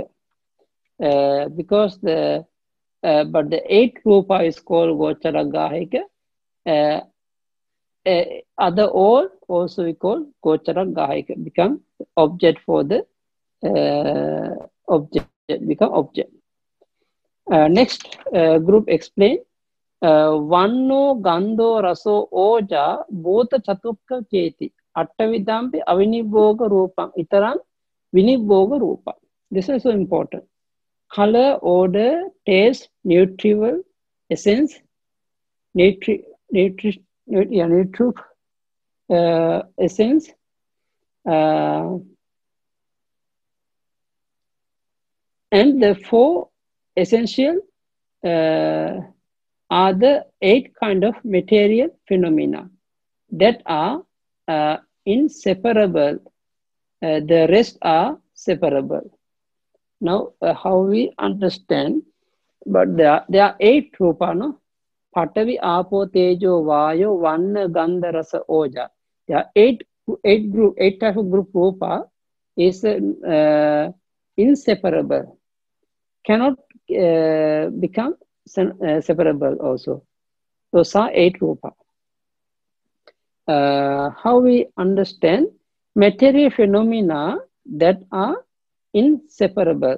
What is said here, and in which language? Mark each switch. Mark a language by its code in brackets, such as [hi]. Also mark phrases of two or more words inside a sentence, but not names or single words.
[en] Because but the 8th rupa is called Gocharakahika. Other all also we call Gocharakahika, become object for the object, become object. Next group explain. [pi] Vanno Gandho Raso Oja Bhota Chatukka Cheti Attavidampi Avinibhoga Rupa Itaran Vinibhoga Rupa. [en] This is so important. Color, odor, taste, nutritional, essence, essence, and the 4 essential are the 8 kind of material phenomena that are inseparable. The rest are separable. Now, how we understand? But there are 8 rupa, no? [pi] Patavi, Apo, Tejo, Vayo, Vanna, Gandha, Rasa, Oja. [en] There are 8 type of group rupa is inseparable. Cannot become separable also. Those are 8 rupa. How we understand material phenomena that are inseparable.